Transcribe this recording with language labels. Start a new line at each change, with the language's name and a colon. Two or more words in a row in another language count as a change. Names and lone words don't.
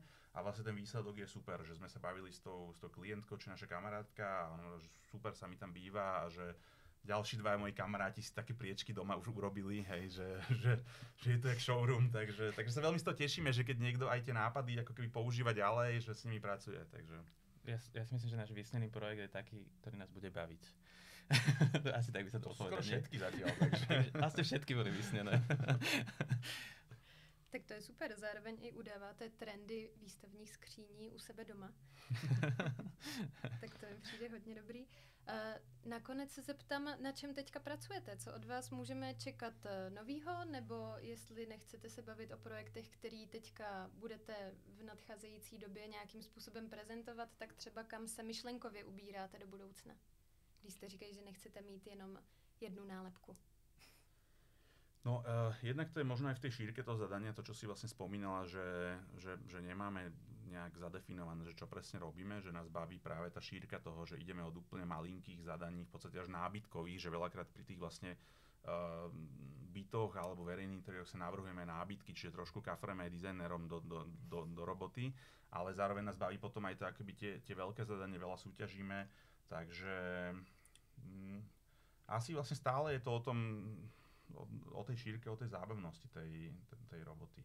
Slovak: A vlastne ten výsledok je super, že sme sa bavili s tou klientkou, či naša kamarátka a že super sa mi tam býva a že ďalší dvaja moji kamaráti si také priečky doma už urobili, hej, že je to jak showroom, takže sa veľmi z toho tešíme, že keď niekto aj tie nápady ako keby používa ďalej, že s nimi pracuje, takže. Ja si myslím, že náš vysnený projekt je taký, ktorý nás bude baviť. Asi tak by sa to povedal. Skoro všetky zatiaľ, takže. Asi všetky boli vysnené.
Czech: Tak to je super, zároveň i udáváte trendy výstavních skříní u sebe doma. Tak to mi přijde hodně dobrý. Nakonec se zeptám, na čem teďka pracujete? Co od vás můžeme čekat novýho, nebo jestli nechcete se bavit o projektech, který teďka budete v nadcházející době nějakým způsobem prezentovat, tak třeba kam se myšlenkově ubíráte do budoucna? Když jste říkají, že nechcete mít jenom jednu nálepku.
Slovak: No, jednak to je možno aj v tej šírke toho zadania, to, čo si vlastne spomínala, že nemáme nejak zadefinované, že čo presne robíme, že nás baví práve tá šírka toho, že ideme od úplne malinkých zadaní, v podstate až nábytkových, že veľakrát pri tých vlastne bytoch alebo verejných interiéroch sa navrhujeme nábytky, čiže trošku kafreme dizajnerom do roboty, ale zároveň nás baví potom aj to, akoby tie veľké zadanie, veľa súťažíme, takže asi vlastne stále je to o tej šírke, o tej zábavnosti tej roboty.